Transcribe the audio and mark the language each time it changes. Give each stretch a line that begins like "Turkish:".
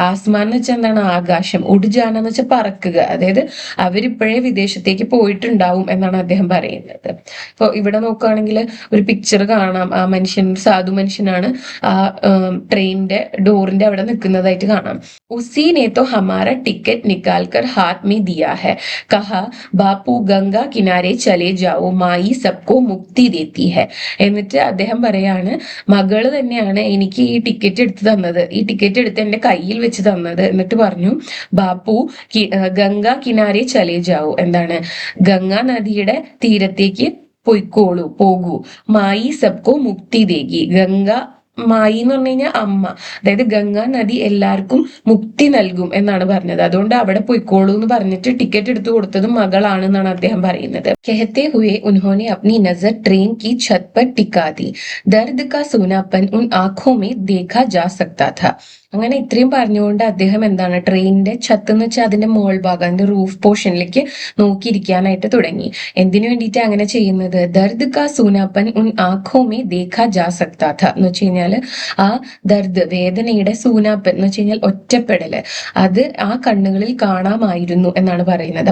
Malayalam: ആസ്മാൻ എന്ന് വെച്ചാൽ എന്താണ്, ആകാശം. ഉഡ്ജാന എന്ന് വെച്ചാൽ പറക്കുക, അതായത് അവരിപ്പോഴേ വിദേശത്തേക്ക് പോയിട്ടുണ്ടാവും എന്നാണ് അദ്ദേഹം പറയുന്നത്. ഇപ്പൊ ഇവിടെ നോക്കുകയാണെങ്കിൽ ഒരു പിക്ചർ കാണാം, ആ മനുഷ്യൻ സാധു മനുഷ്യനാണ് ആ ട്രെയിനിന്റെ ഡോറിന്റെ അവിടെ നിൽക്കുന്നതായിട്ട് കാണാം.
Hindi: ഉസി ने तो हमारा टिकट निकाल कर हाथ में दिया है, कहा बापू गंगा किनारे चले जाओ माई सबको मुक्ति देती है.
Malayalam: എന്നിട്ട് അദ്ദേഹം പറയാണ് മകള് തന്നെയാണ് എനിക്ക് ഈ ടിക്കറ്റ് എടുത്ത് തന്നത്, ഈ ടിക്കറ്റ് എടുത്ത് എന്റെ കയ്യിൽ വെച്ച് തന്നത്. എന്നിട്ട് പറഞ്ഞു
Hindi: ബാപ്പു ഗംഗ കിനാരെ ചലേ ജാവോ,
Malayalam: എന്താണ് ഗംഗാ നദിയുടെ തീരത്തേക്ക് പൊയ്ക്കോളൂ, പോകൂ.
Hindi: മായി സബ്കോ മുക്തി ദേഗി.
Malayalam: ഗംഗ മായി എന്ന് പറഞ്ഞു കഴിഞ്ഞാൽ അമ്മ, അതായത് ഗംഗാ നദി എല്ലാവർക്കും മുക്തി നൽകും എന്നാണ് പറഞ്ഞത്. അതുകൊണ്ട് അവിടെ പൊയ്ക്കോളൂ എന്ന് പറഞ്ഞിട്ട് ടിക്കറ്റ് എടുത്തു കൊടുത്തതും മകളാണെന്നാണ് അദ്ദേഹം പറയുന്നത്.
Hindi: कहते हुए उन्होंने अपनी नजर ट्रेन की छत पर टिका दी. दर्द का सूनापन उन आंखों में देखा जा सकता था.
Malayalam: അങ്ങനെ ഇത്രയും പറഞ്ഞുകൊണ്ട് അദ്ദേഹം എന്താണ് ട്രെയിനിന്റെ ഛത്ത് എന്ന് വെച്ചാൽ അതിന്റെ മോൾ ഭാഗം, അതിന്റെ റൂഫ് പോർഷനിലേക്ക് നോക്കിയിരിക്കാനായിട്ട് തുടങ്ങി. എന്തിനു വേണ്ടിയിട്ട് അങ്ങനെ ചെയ്യുന്നത്?
Hindi: ദർദ് കാ സൂനാപ്പൻ ഉൻ ആഖോ മേ ദേഖാ ജാ സക്താ ഥ
Malayalam: എന്ന് വെച്ച് കഴിഞ്ഞാല് ആ ദർദ് വേദനയുടെ സൂനാപ്പൻ എന്ന് വെച്ച് കഴിഞ്ഞാൽ ഒറ്റപ്പെടല്, അത് ആ കണ്ണുകളിൽ കാണാമായിരുന്നു എന്നാണ് പറയുന്നത്.